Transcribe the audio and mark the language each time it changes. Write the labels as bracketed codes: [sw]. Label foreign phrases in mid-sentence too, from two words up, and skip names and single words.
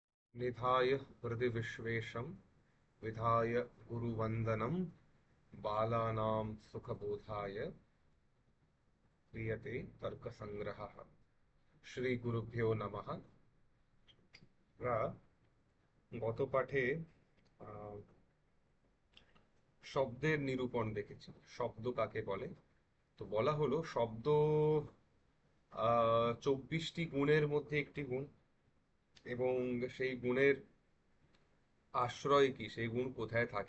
[sa] निधाय हृदि विश्वेशं विधाय गुरुवन्दनं बालानां सुखबोधाय क्रियते तर्कसङ्ग्रहः। श्रीगुरुभ्यो नमः। [bn] আমরা গত পাঠে আহ, শব্দের নিরূপণ দেখেছি। শব্দ কাকে বলে? তো বলা হলো শব্দ 24টি গুণের মধ্যে একটি গুণ, এবং সেই গুণের আশ্রয় কি, সেই গুণ কোথায় থাকে?